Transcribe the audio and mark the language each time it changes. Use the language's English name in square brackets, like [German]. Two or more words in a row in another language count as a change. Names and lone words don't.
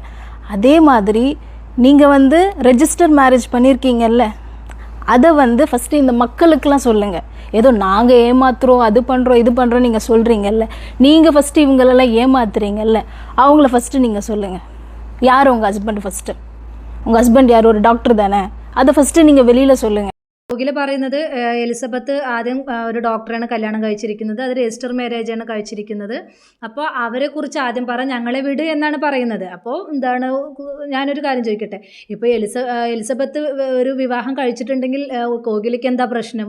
[Tamil] அதே மாதிரி நீங்கள் வந்து [English] register marriage [Tamil] பண்ணியிருக்கீங்கல்ல, அதை வந்து ஃபஸ்ட்டு இந்த மக்களுக்கெல்லாம் சொல்லுங்கள். ஏதோ நாங்கள் ஏமாத்துறோம், அது பண்ணுறோம் இது பண்ணுறோம் நீங்கள் சொல்கிறீங்கல்ல, நீங்கள் ஃபஸ்ட்டு இவங்களெல்லாம் ஏமாத்துறீங்கல்ல, அவங்கள ஃபஸ்ட்டு நீங்கள் சொல்லுங்கள். யார் உங்கள் ஹஸ்பண்ட்? ஃபஸ்ட்டு உங்கள் ஹஸ்பண்ட் யார்? ஒரு டாக்டர் தானே? அதை ஃபஸ்ட்டு நீங்கள் வெளியில் சொல்லுங்கள். [Malayalam] കോകില പറയുന്നത് എലിസബത്ത് ആദ്യം ഒരു ഡോക്ടറാണ് കല്യാണം കഴിച്ചിരിക്കുന്നത്. അത് [English] register marriage [Malayalam] കഴിച്ചിരിക്കുന്നത്. അപ്പോൾ അവരെക്കുറിച്ച് ആദ്യം ഞങ്ങളെ വിട് എന്നാണ് പറയുന്നത്. അപ്പോൾ ഞാനൊരു കാര്യം ചോദിക്കട്ടെ, ഇപ്പോൾ എലിസബത്ത് ഒരു വിവാഹം കഴിച്ചിട്ടുണ്ടെങ്കിൽ കോകിലയ്ക്ക് എന്താ പ്രശ്നം?